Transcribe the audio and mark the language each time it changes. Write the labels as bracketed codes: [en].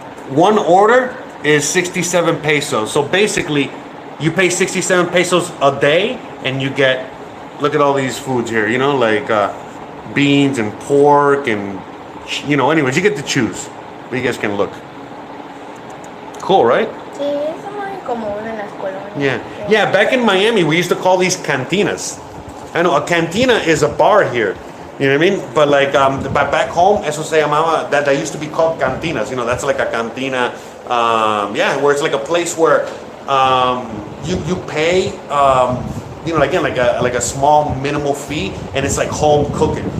[en] One order is 67 pesos. So basically, you pay 67 pesos a day, and you get, look at all these foods here, you know, like beans and pork and, you know, anyways, you get to choose. But you guys can look. Cool, right? [es] Sí, es muy común en las colonias. [en] Yeah, back in Miami, we used to call these cantinas. I know, a cantina is a bar here. You know what I mean? But like back home, [es] eso se llamaba, [en] that used to be called cantinas. You know, that's like a cantina, yeah, where it's like a place where you pay, you know, again, like a small minimal fee, and it's like home cooking.